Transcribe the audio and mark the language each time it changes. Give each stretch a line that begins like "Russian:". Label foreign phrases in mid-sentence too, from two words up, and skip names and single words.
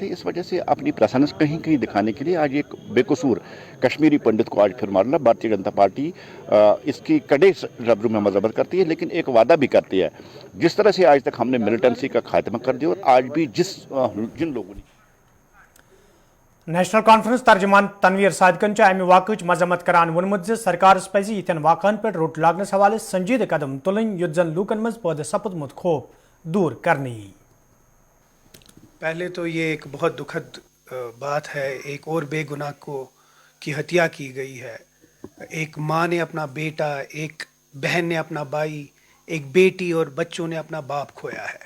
Hindi: इस वजह से अपनी प्रेजेंस कहीं कहीं दिखाने के लिए आज एक बेकसूर कश्मीरी पंडित को आज फिर मारना। भारतीय जनता पार्टी इसकी कड़े लफ्ज़ों में मजम्मत करती है, लेकिन एक वादा भी करती है, जिस तरह से आज तक हमने मिलिटेंसी का खात्मा कर दिया और आज भी जिन लोगों ने
Kashmiri: नेशनल कॉन्फ्रेंस तर्जमान तनवीर सादिकन अमि वाक़ मजम्मत करान वोनमुत ज सरकार पज़ यिथन वाक़न पे रोट लागनस हवाले संजीद कदम तुलन युथ जन लूकन मज पौधे सपदमुत खौफ दूर करनी।
Hindi: पहले तो ये एक बहुत दुखद बात है, एक और बेगुनाह की हत्या की गई है। एक माँ ने अपना बेटा, एक बहन ने अपना भाई, एक बेटी और बच्चों ने अपना बाप खोया है।